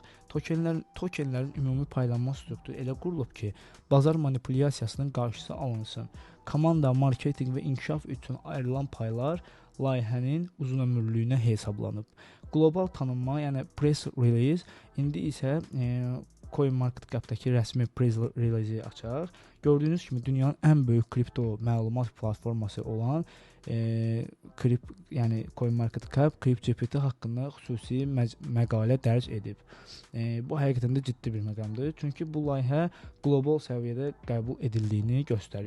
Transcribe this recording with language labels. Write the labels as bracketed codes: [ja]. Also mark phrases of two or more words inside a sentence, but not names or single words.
[az] Tokenlərin ümumi paylanma strukturu elə qurulub ki, bazar manipulyasiyasının qarşısı alınsın. Komanda, marketinq və inkişaf üçün ayrılan paylar layihənin uzunömürlüyünə hesablanıb. Qlobal tanınma, yəni [en] press release, [az] indi isə CoinMarketCap-daki rəsmi [en] press release- [az] i açaq. Gördüyünüz kimi dünyanın ən böyük kripto məlumat platforması olan yəni CoinMarketCap CryptoGPT haqqında xüsusi məqalə dərc edib. Bu həqiqətən də ciddi bir məqamdır. Çünki bu layihə qlobal səviyyədə qəbul edildiyini göstərir.